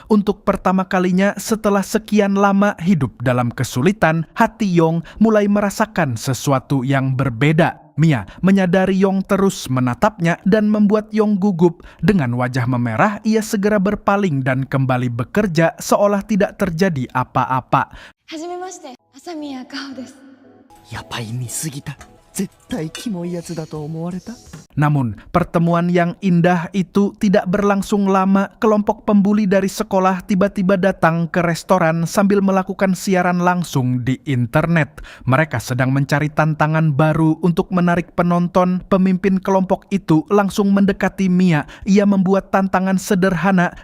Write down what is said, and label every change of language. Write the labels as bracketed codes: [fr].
[id] Untuk pertama kalinya setelah sekian lama hidup dalam kesulitan, hati Yong mulai merasakan sesuatu yang berbeda. Mia menyadari Yong terus menatapnya dan membuat Yong gugup. Dengan wajah memerah, ia segera berpaling dan kembali bekerja seolah tidak terjadi apa-apa. [ja] Hajimemashite, Asamiya Kao desu. やばい見すぎた。絶対キモいやつだと思われた。 [id] Namun, pertemuan yang indah itu tidak berlangsung lama. Kelompok pembuli dari sekolah tiba-tiba datang ke restoran sambil melakukan siaran langsung di internet. Mereka sedang mencari tantangan baru untuk menarik penonton. Pemimpin kelompok itu langsung mendekati Mia. Ia membuat tantangan sederhana.